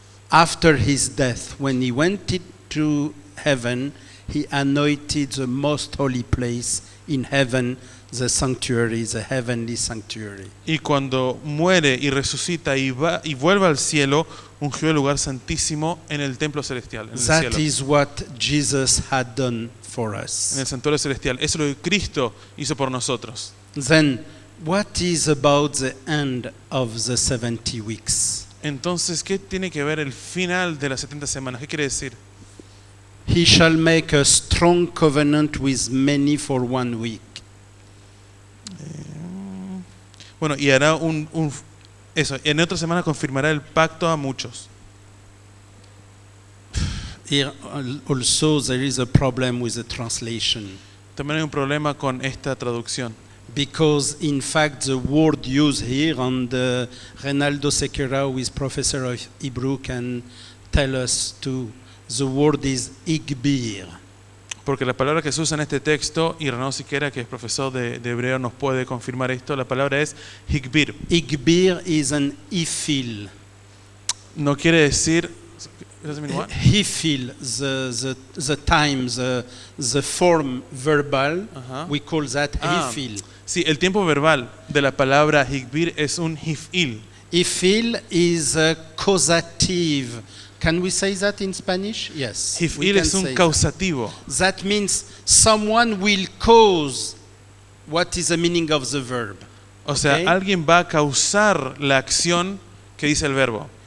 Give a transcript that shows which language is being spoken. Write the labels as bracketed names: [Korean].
[English] After his death, when he went to heaven, he anointed the most holy place in heaven, the sanctuary, the heavenly sanctuary. [Spanish] Y cuando muere y resucita y va y vuelve al cielo, ungió el lugar santísimo en el templo celestial, en el [English] That [Spanish] cielo, [English] is what Jesus had done for us. [Spanish] en el santuario celestial. Eso es lo que Cristo hizo por nosotros. [English] Then, what is about the end of the 70 weeks? [Spanish] Entonces, ¿qué tiene que ver el final de las 70 semanas? ¿Qué quiere decir? [English] He shall make a strong covenant with many for 1 week. [Spanish] Bueno, y hará eso, en otra semana confirmará el pacto a muchos. [English] Here also there is a problem with the translation, [Spanish] También hay un problema con esta traducción, [English] because in fact the word used here, and Renaldo Sequeira, who is professor of Hebrew, can tell us too, the word is igbir. [Spanish] porque la palabra que se usa en este texto, y Renato Siqueira, que es profesor de hebreo, nos puede confirmar esto, la palabra es higbir. [English] Igbir is an ifil. [Spanish] No quiere decir, [English] it doesn't mean what? Hifil, the time, the form verbal, Ajá. we call that Ah. hifil. [Spanish] Sí, el tiempo verbal de la palabra higbir es un hifil. [English] Ifil is a causative. Can we say that in Spanish? Yes. we [Spanish] Hifil [English] can [Spanish] es un [English] say [Spanish] causativo. [English] that. That means someone will cause what is the meaning of the verb? [Spanish] O sea, [English] Ok. [Spanish] alguien va a causar la acción que dice el verbo.